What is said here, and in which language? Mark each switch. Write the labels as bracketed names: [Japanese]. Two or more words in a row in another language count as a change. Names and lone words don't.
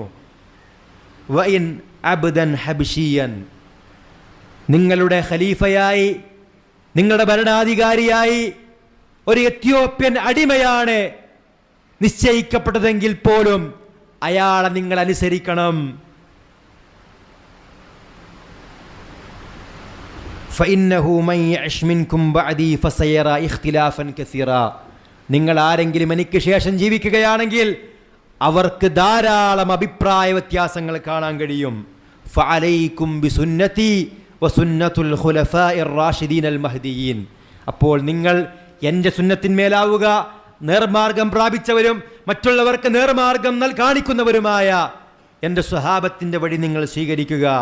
[Arabic] وإن عبدا حبشيا, [Malayalam] നിങ്ങളുടെ ഖലീഫയായി, നിങ്ങളുടെ ഭരണാധികാരിയായി ഒരു എത്യോപ്യൻ അടിമയാണ് നിശ്ചയിക്കപ്പെട്ടതെങ്കിൽ പോലും അയാളെ നിങ്ങൾ അനുസരിക്കണം. [Arabic] فإنه من يعش منكم بعدي فسيرى اختلافا كثيرا, [Malayalam] നിങ്ങൾ ആരെങ്കിലും എനിക്ക് ശേഷം ജീവിക്കുകയാണെങ്കിൽ അവർക്ക് ധാരാളം അഭിപ്രായ വ്യത്യാസങ്ങൾ കാണാൻ കഴിയും. [Arabic] فعليكم بسنتي وسنة الخلفاء الراشدين المهديين. [Malayalam] അപ്പോൾ നിങ്ങൾ എൻ്റെ സുന്നത്തിന്മേലാവുക, നേർമാർഗം പ്രാപിച്ചവരും മറ്റുള്ളവർക്ക് നേർമാർഗം കാണിക്കുന്നവരുമായ എൻ്റെ സ്വഹാബത്തിൻ്റെ വഴി നിങ്ങൾ സ്വീകരിക്കുക.